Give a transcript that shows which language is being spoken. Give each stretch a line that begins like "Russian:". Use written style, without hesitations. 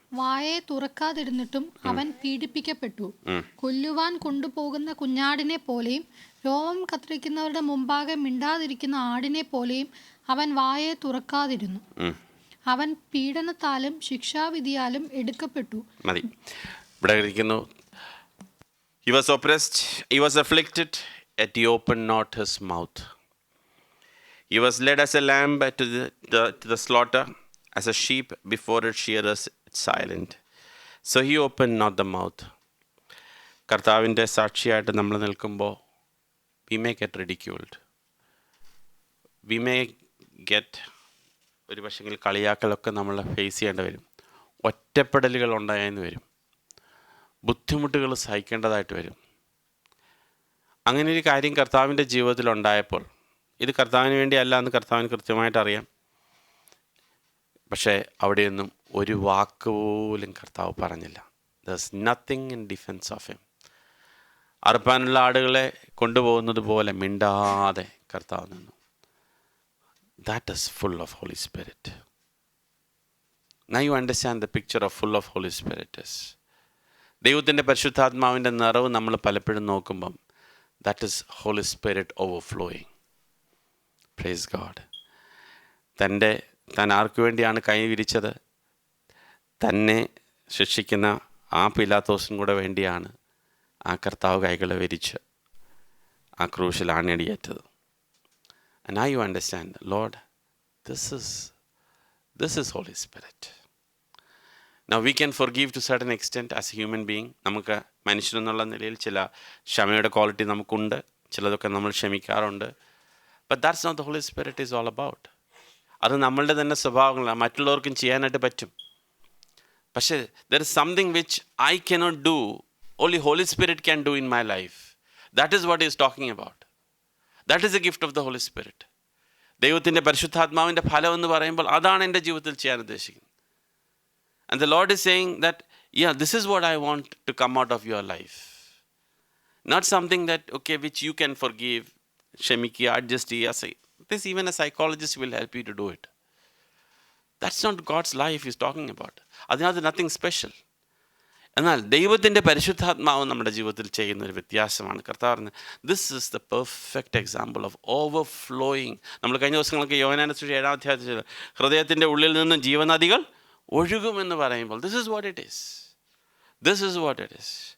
Malayalam: വായെ തുറക്കാതിരുന്നിട്ടും അവൻ പീഡിപ്പിക്കപ്പെട്ടു. കൊല്ലുവാൻ കൊണ്ടുപോകുന്ന കുഞ്ഞാടിനെ പോലെയും രോമം കത്തിരിക്കുന്നവരുടെ മുമ്പാകെ മിണ്ടാതിരിക്കുന്ന ആടിനെ പോലെയും അവൻ വായെ തുറക്കാതിരുന്നു. അവൻ പീഡനത്താലും ശിക്ഷാവിധിയാലും എടുക്കപ്പെട്ടു. മതി. ഇവിടെ ഇരിക്കുന്നു.
English: He was oppressed, he was afflicted, yet he opened not his mouth. He was led as a lamb to the slaughter, as a sheep before its shearers is silent. So he opened not the mouth.
Malayalam: കർത്താവിൻ്റെ സാക്ഷിയായിട്ട് നമ്മൾ നിൽക്കുമ്പോൾ
English: we may get ridiculed. We may get
Malayalam: ഒരു പക്ഷെങ്കിൽ കളിയാക്കലൊക്കെ നമ്മൾ face ചെയ്യേണ്ടി വരും. ഒറ്റപ്പെടലുകൾ ഉണ്ടായെന്ന് വരും. ബുദ്ധിമുട്ടുകൾ സഹിക്കേണ്ടതായിട്ട് വരും. അങ്ങനെ ഒരു കാര്യം കർത്താവിൻ്റെ ജീവിതത്തിൽ ഉണ്ടായപ്പോൾ ഇത് കർത്താവിന് വേണ്ടിയല്ല എന്ന് കർത്താവിന് കൃത്യമായിട്ട് അറിയാം. പക്ഷേ അവിടെയൊന്നും ഒരു വാക്ക് പോലും കർത്താവ് പറഞ്ഞില്ല.
English: There's nothing in defense of him.
Malayalam: അറുപ്പാനുള്ള ആടുകളെ കൊണ്ടുപോകുന്നത് പോലെ മിണ്ടാതെ കർത്താവ് നിന്നു.
English: That is full of Holy Spirit. Now you understand the picture of full of Holy Spirit is.
Malayalam: ദൈവത്തിൻ്റെ പരിശുദ്ധാത്മാവിൻ്റെ നിറവ് നമ്മൾ പലപ്പോഴും നോക്കുമ്പം
English: that is Holy Spirit overflowing. Praise God.
Malayalam: താൻ ആർക്കു വേണ്ടിയാണ് കൈ വിരിച്ചത്? തന്നെ ശിക്ഷിക്കുന്ന ആ പിലാത്തോസിനും കൂടെ വേണ്ടിയാണ് ആ കർത്താവ് കൈകളെ വിരിച്ച് ആ ക്രൂശിൽ ആണിയടിയേറ്റത്.
English: And now you understand, Lord, this is Holy Spirit. Now we can forgive to a certain extent as a human being.
Malayalam: നമുക്ക് മനുഷ്യനെന്നുള്ള നിലയിൽ ചില ക്ഷമയുടെ ക്വാളിറ്റി നമുക്കുണ്ട്. ചിലതൊക്കെ നമ്മൾ ക്ഷമിക്കാറുണ്ട്.
English: But that's not the Holy Spirit is all about.
Malayalam: അത് നമ്മളുടെ തന്നെ സ്വഭാവങ്ങളാണ്. മറ്റുള്ളവർക്കും ചെയ്യാനായിട്ട് പറ്റും. പക്ഷേ
English: there is something which I cannot do. Only Holy Spirit can do in my life. That is what he is talking about. That is the gift of the Holy Spirit.
Malayalam: ദൈവത്തിൻ്റെ പരിശുദ്ധാത്മാവിൻ്റെ ഫലം എന്ന് പറയുമ്പോൾ അതാണ് എൻ്റെ ജീവിതത്തിൽ ചെയ്യാൻ ഉദ്ദേശിക്കുന്നത്.
English: And the Lord is saying that, yeah, this is what I want to come out of your life. Not something that, okay, which you can forgive, ക്ഷമിക്കുക, adjust ചെയ്യുക. This even a psychologist will help you to do it. That's not God's life he's talking about.
Malayalam: അതിനകത്ത്
English: nothing special.
Malayalam: എന്നാൽ ദൈവത്തിൻ്റെ പരിശുദ്ധാത്മാവ് നമ്മുടെ ജീവിതത്തിൽ ചെയ്യുന്ന ഒരു വ്യത്യാസമാണ്.
English: കർത്താവ് this is the perfect example of overflowing.
Malayalam: നമ്മൾ കഴിഞ്ഞ ദിവസങ്ങളൊക്കെ യോഹന്നാന്റെ സുവിശേഷം 7-ാം അധ്യായത്തിൽ ഹൃദയത്തിൻ്റെ ഉള്ളിൽ നിന്ന് ജീവനദികൾ ഒഴുകുമെന്ന് പറയുമ്പോൾ
English: This is what it is.
Malayalam: This is what it is.